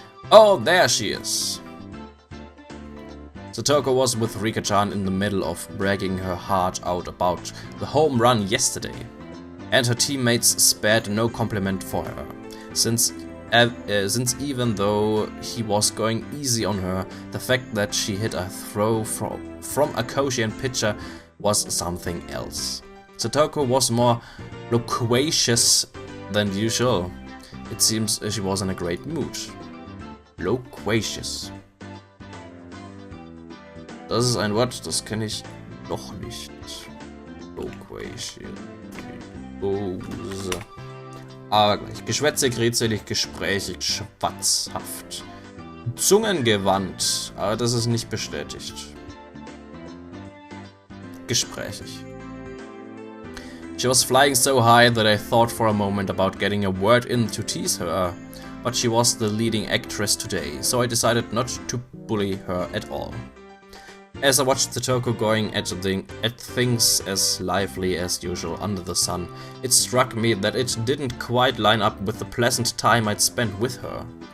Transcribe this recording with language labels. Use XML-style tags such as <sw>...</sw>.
<en>Oh, there she is. Satoko was with Rika-chan in the middle of bragging her heart out about the home run yesterday, and her teammates spared no compliment for her, since even though he was going easy on her, the fact that she hit a throw from a Koshi-hen pitcher was something else. Satoko was more loquacious than usual. It seems she was in a great mood. Loquacious.</en> <de>Das ist ein Wort, das kenne ich noch nicht. Loquacious. Aber gleich. Geschwätzig, redselig, gesprächig, schwatzhaft. Zungengewandt. Aber das ist nicht bestätigt. Gesprächig.</de> <en>She was flying so high that I thought for a moment about getting a word in to tease her. But she was the leading actress today, so I decided not to bully her at all. As I watched Satoko going at things as lively as usual under the sun, it struck me that it didn't quite line up with the pleasant time I'd spent with her.</en>